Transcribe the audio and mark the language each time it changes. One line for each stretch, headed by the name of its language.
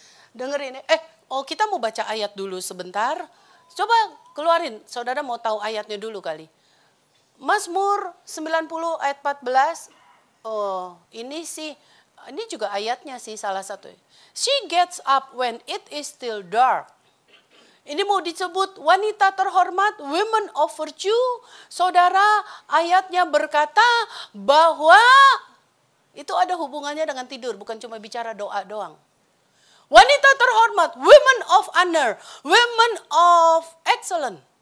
Indonesian: Dengerin, kita mau baca ayat dulu sebentar. Coba keluarin, saudara mau tahu ayatnya dulu kali. Mazmur 90 ayat 14. Ini juga ayatnya sih salah satu.
English: She gets up when it is still dark.
Indonesian: Ini mau disebut wanita terhormat,
English: women of virtue.
Indonesian: Saudara, ayatnya berkata bahwa itu ada hubungannya dengan tidur, bukan cuma bicara doa doang. Wanita terhormat,
English: women of honor, women of excellence.